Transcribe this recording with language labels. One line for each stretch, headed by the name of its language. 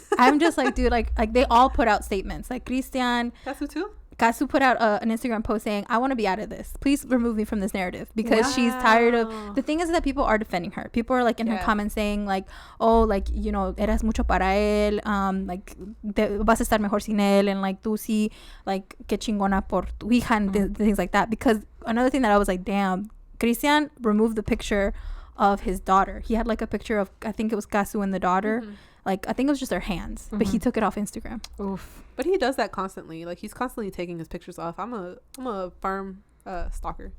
English: I'm just like, dude, like they all put out statements. Like Cristian. Kasu put out an Instagram post saying, I want to be out of this. Please remove me from this narrative. Because she's tired of... The thing is that people are defending her. People are like in her comments saying like, oh, like, you know,
Spanish: eras mucho para él.
English: Like,
Spanish: vas a estar mejor sin él.
English: And like,
Spanish: tú sí, like, que chingona por tu hija.
English: And things like that. Because another thing that I was like, damn, Cristian removed the picture of his daughter. He had like a picture of, I think it was Kasu and the daughter. Like, I think it was just their hands. But he took it off Instagram. Oof. But he does that constantly. Like, he's constantly taking his pictures off. I'm a firm stalker.